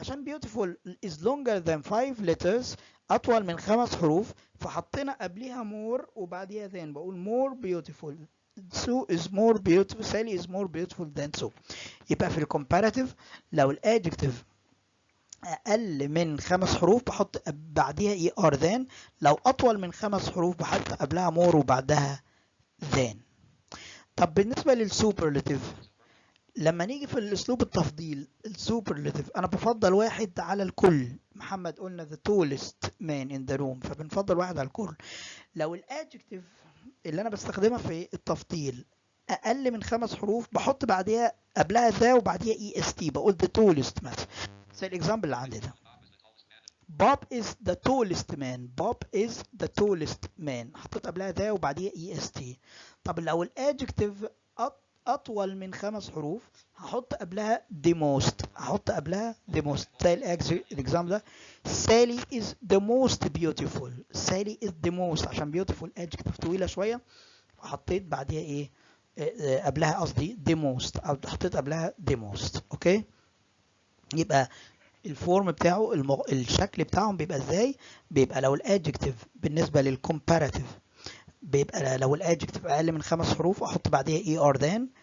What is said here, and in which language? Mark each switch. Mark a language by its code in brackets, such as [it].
[ar] عشان [en] beautiful is longer than 5 letters [ar] أطول من 5 حروف فحطينا قبلها more وبعديها than. بقول [en] more beautiful. Sue is more beautiful. Sally is more beautiful than Sue. [ar] يبقى في الكومباراتيف لو الادجكتيف أقل من 5 حروف بحط بعديها ER than. لو أطول من 5 حروف بحط قبلها more وبعدها than. طب بالنسبة للسوبرلاتيف لما نيجي في الاسلوب التفضيل السوبرلاتيف انا بفضل واحد على الكل. محمد قلنا [en] the tallest man in the room [ar] فبنفضل واحد على الكل. لو الادجكتيف اللي انا بستخدمها في التفضيل اقل من 5 حروف بحط بعديها قبلها ذا وبعديها est. بقول [en] the tallest [ar] مثلا زي الاكزامبل اللي عندي ده. [en] Bob is the tallest man. Bob is the tallest man. [ar] حطيت قبلها ذا وبعديها est. طب لو الادجكتيف أطول من 5 حروف هحط قبلها the most. هحط قبلها [en] the most. [ar] زي الإكزامبل ده [en] Sally is the most beautiful. Sally is the most [ar] عشان [en] beautiful adjective [ar] طويلة شوية وحطيت بعديها إيه قبلها قصدي the most أو حطيت قبلها the most. أوكي يبقى الفورم بتاعه الشكل بتاعهم بيبقى إزاي؟ بيبقى لو الادجكتيف بالنسبة للcomparative بيبقى لو الادجكتيف اقل من 5 حروف احط بعديها ER than.